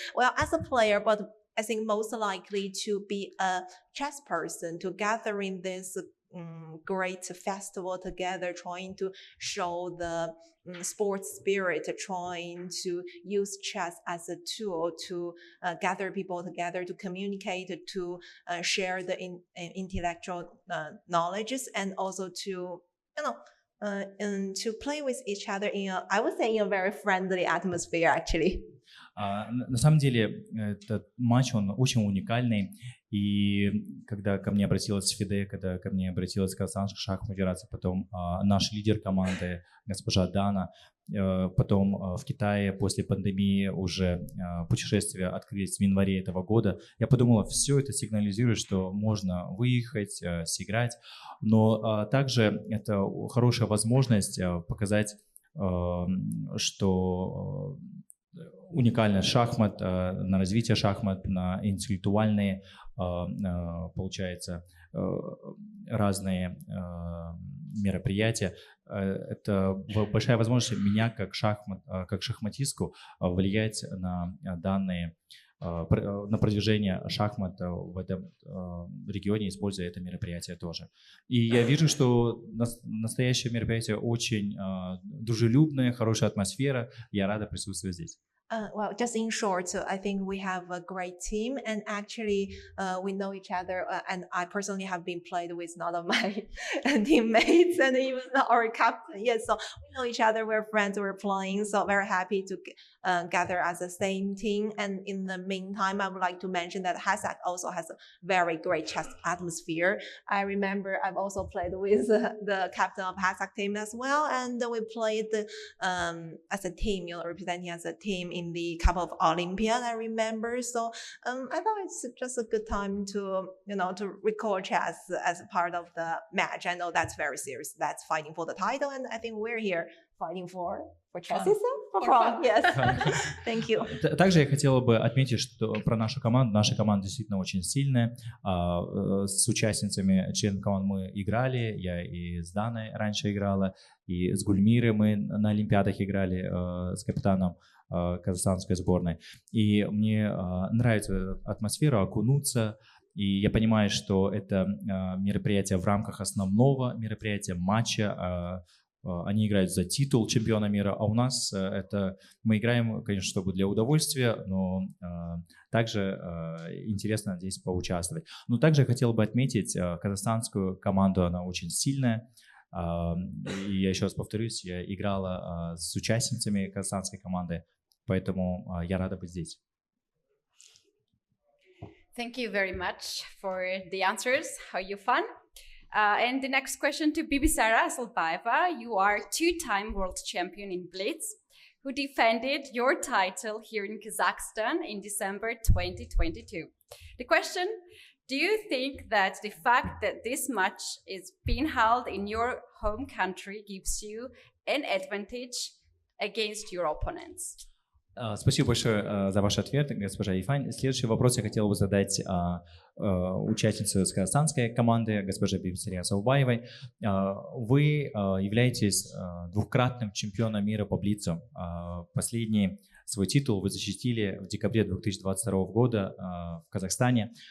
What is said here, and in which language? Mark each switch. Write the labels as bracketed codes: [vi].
[en] Well, as a player, but I think most likely to be a chess person, to gather in this great festival together, trying to show the sports spirit, trying to use chess as a tool to gather people together, to communicate, to share the intellectual knowledges, and also to to play with each other in I would say in a very friendly atmosphere actually. [ru] На самом деле этот матч, он очень уникальный, и когда ко мне обратилась FIDE, когда ко мне обратилась Казахстанская шахматная федерация, потом наш лидер команды, госпожа Дана, потом в Китае после пандемии уже путешествия открылись в январе этого года, я подумала, все это сигнализирует, что можно выехать, сыграть, но также это хорошая возможность показать, что уникальность шахмат, на развитие шахмат, на интеллектуальные, получается, разные мероприятия. Это большая возможность меня как шахматистку влиять на данные, на продвижение шахмат в этом регионе, используя это мероприятие тоже. И я вижу, что настоящее мероприятие очень дружелюбное, хорошая атмосфера. Я рада присутствовать здесь. [en] Well, just in short, I think we have a great team, and actually we know each other, and I personally have been played with none of my teammates and even our captain. Yes, so we know each other. We're friends. We're playing, so very happy to gather as the same team. And in the meantime, I would like to mention that Kazakh also has a very great chess atmosphere. I remember I've also played with the captain of Kazakh team as well, and we played as a team, representing as a team in the Cup of Olympiad. I remember, so I thought it's just a good time to to record chess as a part of the match. I know that's very serious. That's fighting for the title, and I think we're here fighting for chess. For fun. Yes. Thank you. [ru] Также я хотела бы отметить, что про нашу команду. Наша команда действительно очень сильная. С участницами членов команд мы играли. Я и с Даной раньше играла, и с Гульмирой мы на Олимпиадах играли с капитаном казахстанской сборной. И мне нравится атмосфера, окунуться. И я понимаю, что это мероприятие в рамках основного мероприятия, матча. Они играют за титул чемпиона мира, а у нас мы играем, конечно, чтобы для удовольствия, но также интересно здесь поучаствовать. Но также я хотел бы отметить казахстанскую команду, она очень сильная. И я еще раз повторюсь, я играла с участницами казахстанской команды, поэтому я рада быть здесь. [en] Thank you very much for the answers, Hoy Yufan. And the next question to Bibisara Asalbaeva. You are two-time world champion in blitz, who defended your title here in Kazakhstan in December 2022. The question, do you think that the fact that this match is being held in your home country gives you an advantage against your opponents? [ru] Спасибо большое за ваш ответ, госпожа Юфан. Следующий вопрос я хотел бы задать участнице с казахстанской команды, госпоже Бибисаре Асалбаевой. Вы являетесь двукратным чемпионом мира по блицу. Последний свой титул вы защитили в декабре 2022 года в Казахстане.